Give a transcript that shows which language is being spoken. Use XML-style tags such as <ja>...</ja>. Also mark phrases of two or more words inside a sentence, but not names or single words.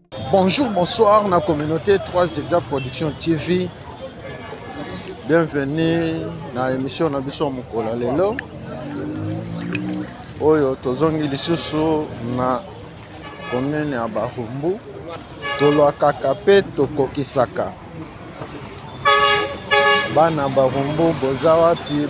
<fr>Bonjour, bonsoir, la communauté trois Zebda Production T V.</fr> <ln>Bienvenue na émission na biso Mokolo ya lelo. Oyo tozongi lisusu na commune ya Bahumbu. Tolwakaka pe tokokisaka. Bana Bahumbu, boza wapi?</ln>